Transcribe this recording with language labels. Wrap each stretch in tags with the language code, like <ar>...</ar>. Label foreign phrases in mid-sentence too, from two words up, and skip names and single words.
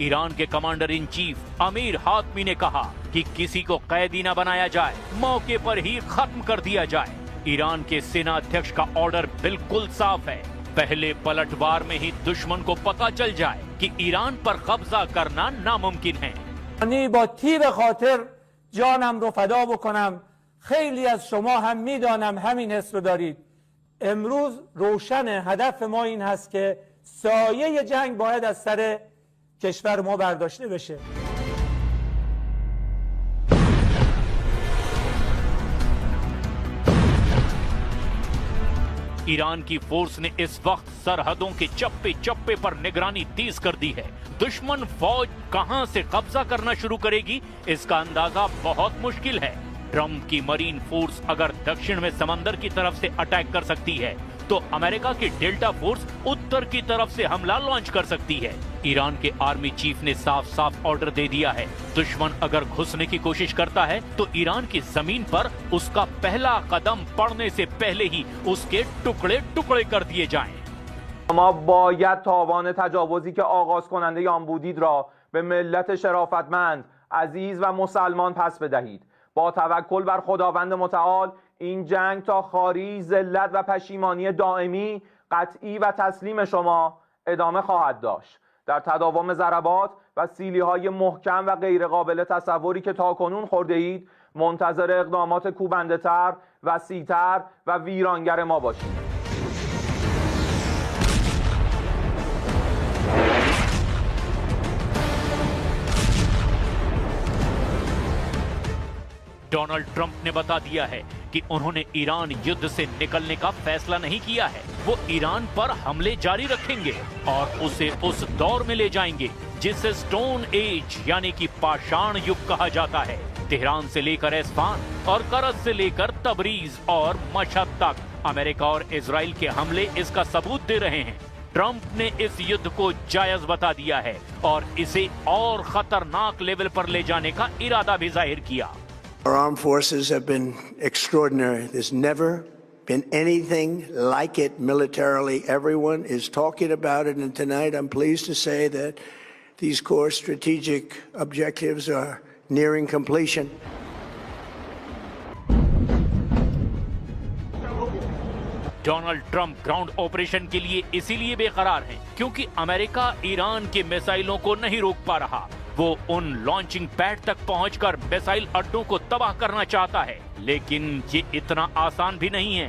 <hi>ईरान के</hi> <en>commander in chief</en> <hi>अमीर हातमी ने कहा कि किसी को कैदी न बनाया जाए, मौके पर ही खत्म कर दिया जाए। ईरान के सेना अध्यक्ष का ऑर्डर बिल्कुल साफ है, पहले पलटवार में ही दुश्मन को पता चल जाए कि ईरान पर कब्जा करना नामुमकिन है।</hi> <fa>با تیغ خاطر جانم رو فدا بکنم. خیلی از شما هم میدانم همین حس رو دارید. امروز روشن هدف ما این هست که سایه جنگ باید از سر کشور ما برداشته بشه.</fa> <hi>ईरान की फोर्स ने इस वक्त सरहदों के चप्पे चप्पे पर निगरानी तेज कर दी है। दुश्मन फौज कहां से कब्जा करना शुरू करेगी, इसका अंदाजा बहुत मुश्किल है। ट्रंप की</hi> <en>marine force</en> <hi>अगर दक्षिण में समंदर की तरफ से अटैक कर सकती है, तो अमेरिका की डेल्टा फोर्स उत्तर की तरफ से हमला लॉन्च कर सकती है। ईरान के आर्मी चीफ ने साफ साफ ऑर्डर दे दिया है, दुश्मन अगर घुसने की कोशिश करता है तो ईरान की जमीन पर उसका पहला कदम पड़ने से पहले ही उसके टुकड़े टुकड़े कर दिए जाएं।</hi> <fa>ما باید تاوان تجاوزی که آغاز کننده آن بودید را به ملت شرافتمند، عزیز و مسلمان پس بدهید. با توکل بر خداوند متعال این جنگ تا خاری، ذلت و پشیمانی دائمی، قطعی و تسلیم شما ادامه خواهد داشت. در تداوم ضربات و سیلی‌های محکم و غیرقابل تصوری که تاکنون خورده اید، منتظر اقدامات کوبنده‌تر، وسیع‌تر و ویرانگر ما باشید.</fa> <hi>डोनाल्ड ट्रंप ने बता दिया है कि उन्होंने ईरान युद्ध से निकलने का फैसला नहीं किया है। वो ईरान पर हमले जारी रखेंगे और उसे उस दौर में ले जाएंगे जिसे</hi> <en>stone age</en> <hi>यानी कि पाषाण युग कहा जाता है। तेहरान से लेकर एस्फान और करज से लेकर तबरीज और मशहद तक अमेरिका और इजराइल के हमले इसका सबूत दे रहे हैं। ट्रंप ने इस युद्ध को जायज बता दिया है और इसे और खतरनाक लेवल पर ले जाने का इरादा भी जाहिर किया।</hi> <en>Our armed forces have been extraordinary. There's never been anything like it militarily. Everyone is talking about it, and tonight I'm pleased to say that these core strategic objectives are nearing completion.</en> <hi>डोनाल्ड ट्रंप</hi> <en>ground operation</en> <hi>के लिए इसीलिए बेकरार हैं क्योंकि अमेरिका ईरान के मिसाइलों को नहीं रोक पा रहा। वो उन</hi> <en>launching pad</en> <hi>तक पहुंचकर मिसाइल अड्डों को तबाह करना चाहता है, लेकिन ये इतना आसान भी नहीं है।</hi>